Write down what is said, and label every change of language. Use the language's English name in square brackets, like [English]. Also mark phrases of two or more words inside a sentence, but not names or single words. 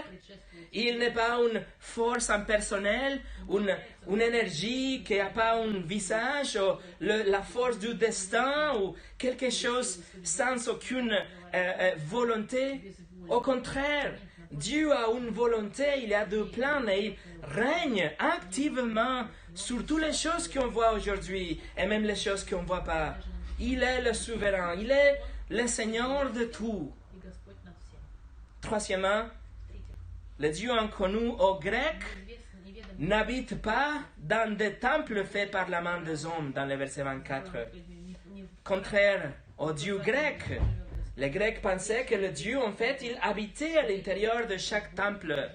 [French] Il n'est pas une force impersonnelle, une énergie qui n'a pas un visage, ou la force du destin, ou quelque chose sans aucune volonté. Au contraire, Dieu a une volonté, il a deux plans et il règne activement sur toutes les choses qu'on voit aujourd'hui et même les choses qu'on ne voit pas. Il est le souverain, il est le Seigneur de tout. [Russian] И Господь над всем. [French] Troisièmement, le Dieu inconnu aux Grecs [Russian] Неведомый [French] n'habite pas dans des temples faits par la main des hommes, dans le verset 24. Contraire au Dieu grec, les Grecs pensaient que le Dieu, en fait, il habitait à l'intérieur de chaque temple.